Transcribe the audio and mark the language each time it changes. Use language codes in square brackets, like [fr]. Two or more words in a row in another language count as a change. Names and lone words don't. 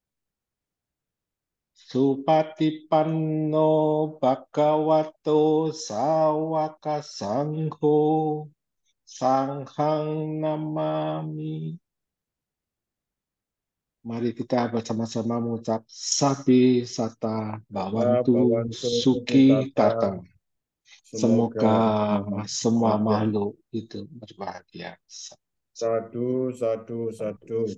[pi] Supatipanno Bhagavato Sawaka Sangho Sanghang Namami. [id] Mari kita bersama-sama mengucap [pi] Sabi Sata Bhavantu Suki Tata. [id] Semoga semua makhluk itu berbahagia. [pi] Sadu, sadu, sadu.